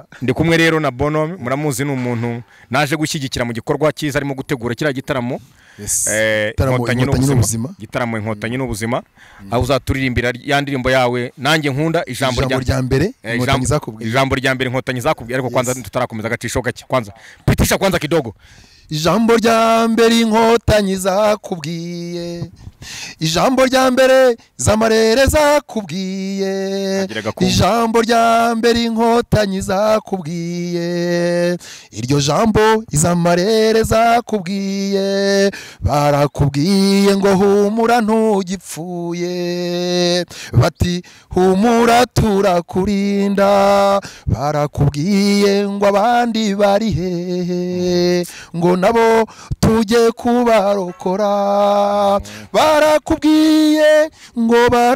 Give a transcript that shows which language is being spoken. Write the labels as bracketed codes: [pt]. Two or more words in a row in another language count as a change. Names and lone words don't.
[rw] ndi kumwe rero na Bonhomme muramuzi ni umuntu naje gushyigikira mu gikorwa cyiza arimo gutegura kira gitaramo Inkotanyi n'ubuzima gitaramo Inkotanyi n'ubuzima aho uzaturirimbira ya ndirimbo yawe nanjye nkunda ijambo rya mbere Inkotanyi zakubwiye ijambo rya mbere Inkotanyi zakubwiye ariko kwanza tutarakomeza agacisho gake [sw] kwanza pitisha kwanza kidogo [rw] ijambo rya mbere Inkotanyi zakubwiye ijambo rya mbere z'amarere zakubwiye ijambo rya mbere Inkotanyi zakubwiye iryo jambo iz'amarere zakubwiye barakubwiye ngo humura ntugipfuye bati humura turakurinda barakubwiye ngo abandi bari hehe ngo nabo tujye kubarokora barakubwiye ngo